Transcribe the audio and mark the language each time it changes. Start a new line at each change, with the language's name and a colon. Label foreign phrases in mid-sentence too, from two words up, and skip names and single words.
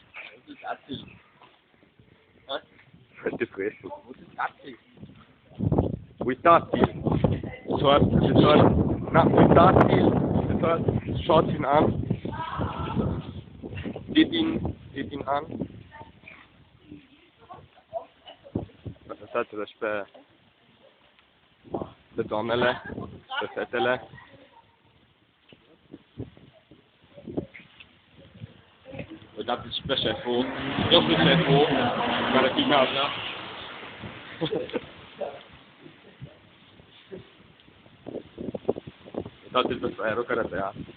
Romanian: Uite cu ești. Uitați-l! Uitați-l!
German: Schaut ihn an! Seht ihn an!
Romanian: Uitați-vă și pe doamnele, pe fetele. Uitați-l și pe șeful. Eu sunt șeful care filmează. Uitați-l pe fraierul care tăia.